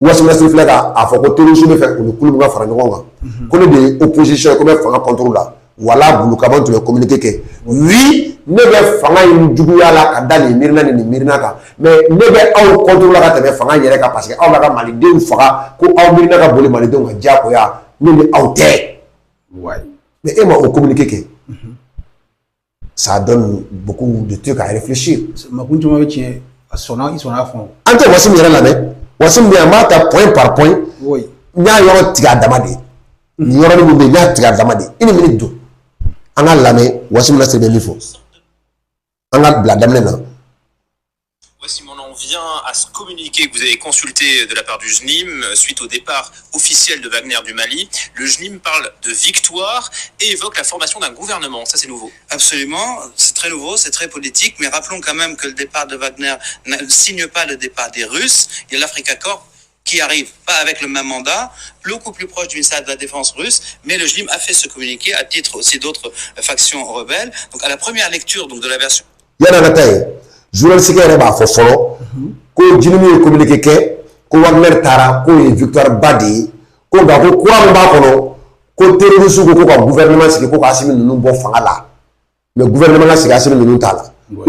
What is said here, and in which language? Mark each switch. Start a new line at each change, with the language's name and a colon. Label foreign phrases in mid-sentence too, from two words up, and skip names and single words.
Bambara: Wassoum filɛ k'a fɔ ko terrorisme bɛ fɛ u ni kulu min ka fara ɲɔgɔn kan ko ne de ye opposition ko bɛ fanga contrôle la wala bulu kaban tun bɛ communiqué kɛ oui ne bɛ fanga in juguya la ka da nin miirina ni nin miirina kan mais ne bɛ aw contrôle la ka tɛmɛ fanga yɛrɛ kan
French: parce que
Bambara: aw b'a ka malidenw faga ko aw miirina ka boli malidenw ka diyagoya ne ni aw tɛ mais e ma o communiqué kɛ
French: ça donne beaucoup de trucs à réfléchir.
Bambara: An tɛ Wassim yɛrɛ lamɛn Wassim bɛ yan n b'a ta
French: point par point
Bambara: n y'a yɔrɔ tigɛ a dama de nin yɔrɔnin min bɛ yen n y'a tigɛ a dama de
French: une minute
Bambara: don an ka lamɛn Wassim Nasri bɛ min fɔ an ka bila daminɛ na.
French: Wassim, on en vient à ce communiqué que vous avez consulté de la part du JNIM suite au départ officiel de Wagner du Mali. Le JNIM parle de victoire et évoque la formation d'un gouvernement. Ça, c'est nouveau. Absolument, c'est très nouveau, c'est très politique, mais rappelons quand même que le départ de Wagner ne signe pas le départ des Russes. Il y a l'Africa Corps qui arrive, pas avec le même mandat, beaucoup plus proche du ministère de la Défense russe, mais le JNIM a fait ce communiqué à titre aussi d'autres factions rebelles. Donc à la première lecture donc, de la version...
Bambara: Journaliste yɛrɛ b'a fɔ fɔlɔ ko JNIM ye communiqué kɛ ko Wagner taara k'o ye victoire ba de ye ko nka ko kura min b'a kɔnɔ ko terroriste ko ka gouvernement sigi ko ka Assimi ninnu bɔ fanga la
French: mais gouvernement
Bambara: ka sigi Assimi ninnu t'a la o